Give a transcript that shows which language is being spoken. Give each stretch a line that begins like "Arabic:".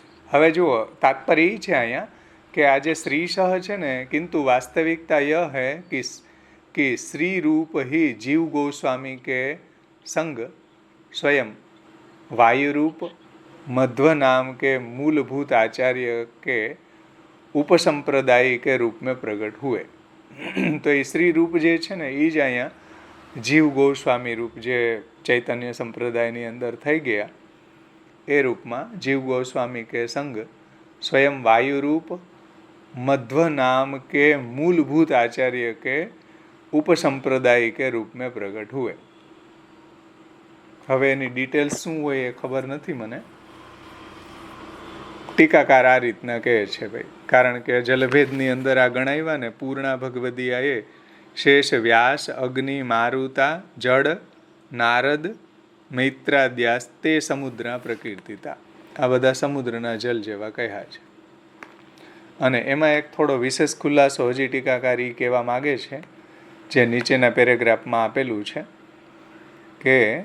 Gujarati: હવે જુઓ, તાત્પર્ય એ છે અહીંયા કે આ જે શ્રીશઃ છે ને,
Hindi: किंतु वास्तविकता यह है कि श्री रूप ही जीव गोस्वामी के संग स्वयं वायु रूप मध्व नाम के मूलभूत आचार्य के उपसंप्रदाय के रूप में प्रकट हुए.
Gujarati: તો એ શ્રી રૂપ જે છે ને એ જ અહીંયા
Hindi: જીવ ગોસ્વામી રૂપ જે ચૈતન્ય સંપ્રદાયની અંદર થઈ ગયા એ રૂપમાં જીવ ગોસ્વામી કે સંગ સ્વયં વાયુ રૂપ મધ્વ નામ કે મૂળભૂત આચાર્ય કે उपसंप्रदाय के रूप में प्रकट हुए।
Gujarati: હવે એની ડિટેલ્સ શું હોય એ ખબર નથી મને. ટીકાકાર આ રીતના કહે છે ભાઈ, કારણ કે જલભેદની અંદર આ ગણાવ્યા ને પૂર્ણા ભગવદીયા એ શેષ વ્યાસ અગ્નિ મારુતા જળ નારદ મૈત્રાદ્યાસ તે સમુદ્ર પ્રકીર્તિતા, આ બધા સમુદ્રના જલ જેવા કહ્યા છે. અને એમાં એક થોડો વિશેષ ખુલાસો હજી ટીકાકારી કહેવા માગે છે, જે નીચેના પેરેગ્રાફમાં આપેલું છે કે